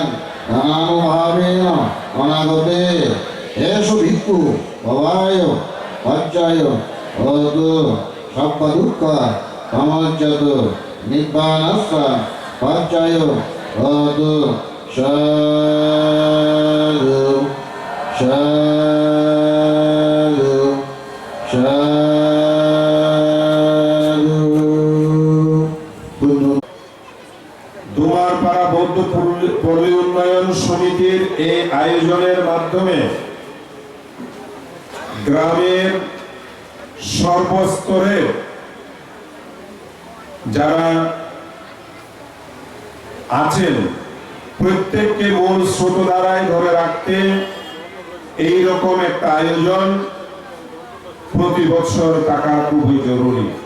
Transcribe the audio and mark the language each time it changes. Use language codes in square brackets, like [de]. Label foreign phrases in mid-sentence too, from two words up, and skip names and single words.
[pi] धनानुभावेन अनागते एषु भिक्खु भवाय पच्चाय होतु सर्व दुःख समज्जतु निब्बानस्स पच्चाय होतु साधु साधु साधु [bn] ডুমারপাড়া বৌদ্ধ পল্লী উন্নয়ন সমিতির এই আয়োজনের মাধ্যমে গ্রামের সর্বস্তরে যারা আছেন প্রত্যেককে মূল স্রোতধারায় ধরে রাখতে এই রকম একটা আয়োজন প্রতি বছর থাকা খুবই জরুরি।